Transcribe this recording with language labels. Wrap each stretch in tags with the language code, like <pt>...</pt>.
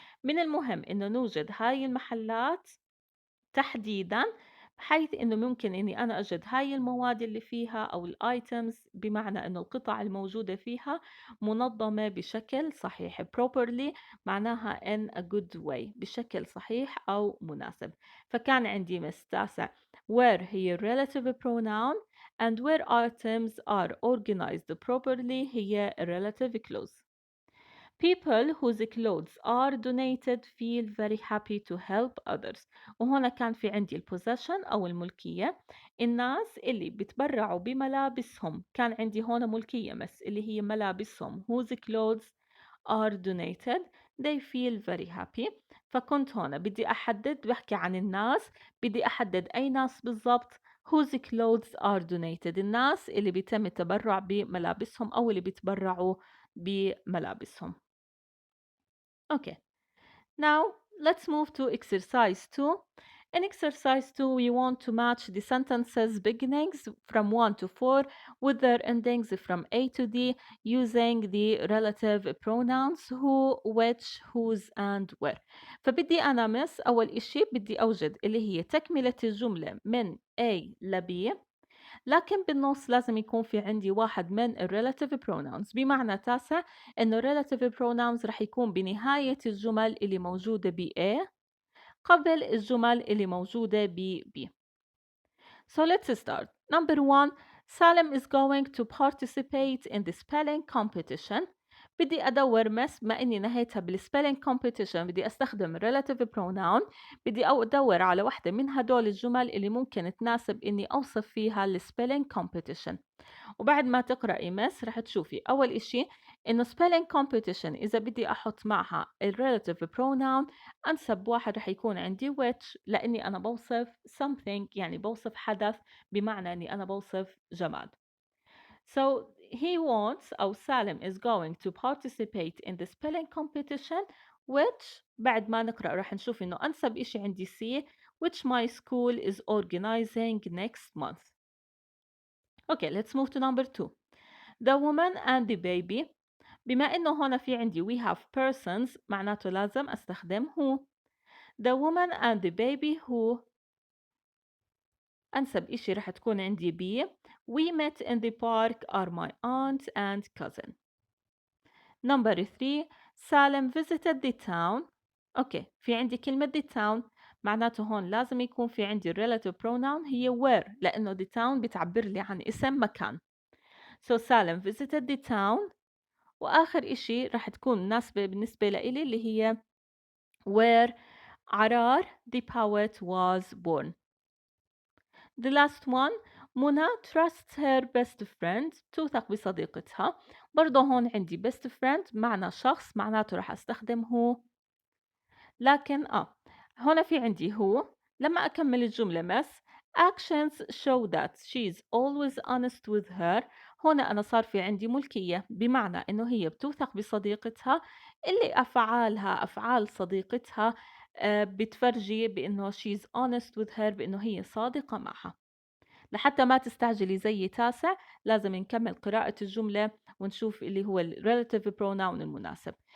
<ar>من المهم إنه نوجد هاي المحلات تحديدًا، بحيث إنه ممكن إني أنا أجد هاي المواد اللي فيها أو الitems، بمعنى إنه القطع الموجودة فيها منظمة بشكل صحيح. properly معناها</ar> <en>in a good way،</en> <ar>بشكل صحيح أو مناسب. فكان عندي مس تاسع</ar> <en>where هي relative pronoun and where items are organized properly هي relative clause. People whose clothes are donated feel very happy to help others.</en> <ar>وهنا كان في عندي البوزيشن أو الملكية، الناس اللي بتبرعوا بملابسهم، كان عندي هنا ملكية بس اللي هي ملابسهم</ar> <en>whose clothes are donated they feel very happy.</en> <ar>فكنت هنا بدي أحدد، بحكي عن الناس، بدي أحدد أي ناس بالضبط.</ar> <en>whose clothes are donated،</en> <ar>الناس اللي بيتم التبرع بملابسهم أو اللي بيتبرعوا بملابسهم.</ar> <en>Okay, now let's move to exercise 2. In exercise 2, we want to match the sentences beginnings from 1 to 4 with their endings from A to D using the relative pronouns who, which, whose, and where.</en> <ar>فبدي أنا مس أول إشي بدي أوجد اللي هي تكملة الجملة من A ل B، لكن بالنص لازم يكون في عندي واحد من ال relative pronouns، بمعنى تاسع إنه ال relative pronouns رح يكون بنهاية الجمل اللي موجودة ب A قبل الجمل اللي موجودة ب B.</ar> <en>So let's start. Number 1. Salim is going to participate in the spelling competition.</en> <ar>بدي أدور ما إني نهيتها بالspelling competition بدي أستخدم relative pronoun. بدي أدور على واحدة من هدول الجمل اللي ممكن تناسب إني أوصف فيها الspelling competition. وبعد ما تقرأي مس رح تشوفي أول إشي إنه spelling competition إذا بدي أحط معها ال relative pronoun أنسب واحد رح يكون عندي which، لأني أنا بوصف something، يعني بوصف حدث، بمعنى أني أنا بوصف جماد.</ar> <en>So he wants، أو سالم is going to participate in the spelling competition which</en> <ar>بعد ما نقرأ رح نشوف إنه أنسب إشي عندي</ar> <en>C which my school is organizing next month. Okay, let's move to number 2. The woman and the baby.</en> <ar>بما إنه هنا في عندي</ar> <en>we have persons</en> <ar>معناته لازم أستخدم who.</ar> <en>The woman and the baby who،</en> <ar>أنسب إشي رح تكون عندي</ar> <en>be. We met in the park are my aunt and cousin. Number 3. Salem visited the town.</en> <ar>أوكي، في عندي كلمة the town معناته هون لازم يكون في عندي relative pronoun هي where، لأنه the town بتعبر لي عن اسم مكان.</ar> <en>So Salem visited the town.</en> <ar>وآخر إشي رح تكون مناسبة بالنسبة لإلي اللي هي where عرار</ar> <en>the poet was born. The last one. منى trusts her best friend،</en> <ar>توثق بصديقتها. برضه هون عندي best friend معنى شخص، معناته رح أستخدم هو. لكن هنا في عندي هو. لما أكمل الجملة مس</ar> <en>actions show that she's always honest with her.</en> <ar>هنا أنا صار في عندي ملكية، بمعنى إنه هي بتوثق بصديقتها، اللي أفعالها أفعال صديقتها بتفرجي بإنه</ar> <en>she's honest with her،</en> <ar>بإنه هي صادقة معها. لحتى ما تستعجلي زي تاسع لازم نكمل قراءة الجملة ونشوف اللي هو ال relative pronoun المناسب.</ar>